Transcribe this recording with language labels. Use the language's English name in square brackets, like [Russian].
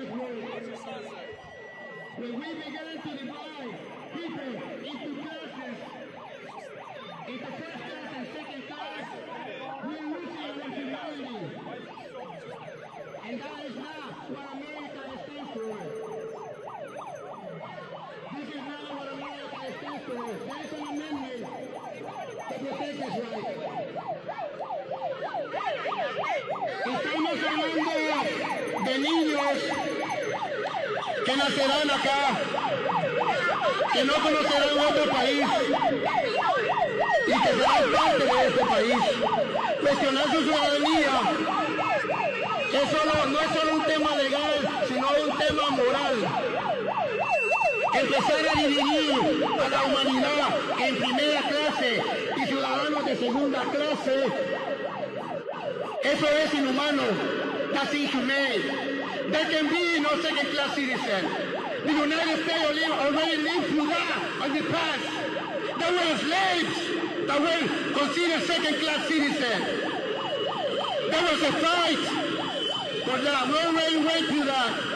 [English] when we began to divide people into classes, into first class and second class, we're losing our humanity. And that is not what America stands for. This is not what America stands for. There is an amendment to protect this right. [Spanish] Estamos hablando de niños que nacerán acá, que no conocerán otro país y que serán parte de este país. Cuestionar su ciudadanía no es solo un tema legal, sino un tema moral. Empezar a dividir a la humanidad en primera clase y ciudadanos de segunda clase, eso es inhumano. [English] That's inhumane. There can be no second class citizen. The United States already lived through that in the past. There were slaves that were considered second class citizens. There was a fight for that. We already went through that.